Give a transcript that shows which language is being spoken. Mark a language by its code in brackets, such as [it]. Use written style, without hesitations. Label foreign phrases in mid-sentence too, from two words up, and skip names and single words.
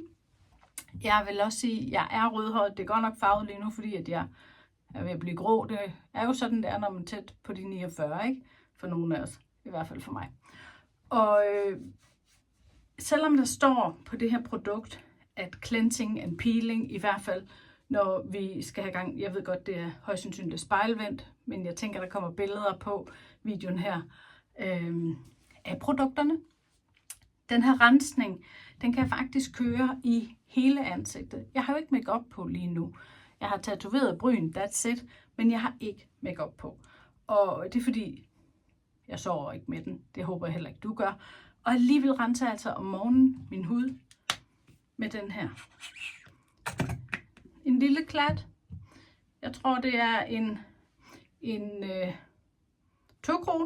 [da] Jeg vil også sige, at jeg er rødhåret. Det er godt nok farvet lige nu, fordi at jeg er ved at blive grå. Det er jo sådan, det er, når man er tæt på de 49, ikke? For nogle af os, i hvert fald for mig. Og selvom der står på det her produkt, at [en] cleansing and peeling, [da] i hvert fald når vi skal have gang, jeg ved godt, det er højst sandsynligt spejlvendt, men jeg tænker, der kommer billeder på videoen her af produkterne. Den her rensning, den kan faktisk køre i hele ansigtet. Jeg har jo ikke makeup på lige nu. Jeg har tatoveret bryn, [en] that's it, [da] men jeg har ikke makeup på. Og det er fordi, jeg sover ikke med den. Det håber jeg heller ikke, du gør. Og alligevel renser jeg altså om morgenen min hud med den her. En lille klat. Jeg tror, det er en 2 kroner.